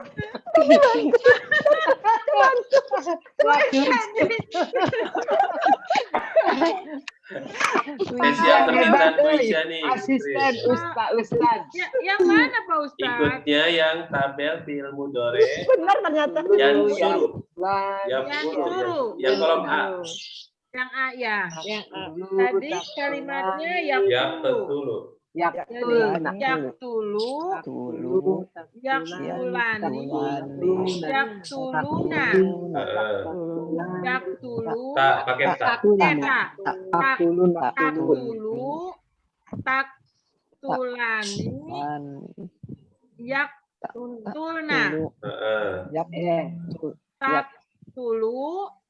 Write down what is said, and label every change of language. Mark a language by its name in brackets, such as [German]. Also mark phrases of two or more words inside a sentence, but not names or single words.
[Indonesian] Spesial permintaan Bu Isya nih. Asisten Ustaz. Yang mana Pak Ustaz? Ikutnya yang tabel [Arabic] فعل مضارع [Indonesian] Benar ternyata. yang suruh. Yang Yang suruh. suruh. Yang kolom A. Yang A ya. Yang A. Tadi kalimatnya yang [Arabic] Yaqtulu. يقتلن. يقتل يقتلان يقتلون يقتل, [Indonesian] Tak pakai tak. [Arabic] تقتل تقتلان يقتلن تقتل,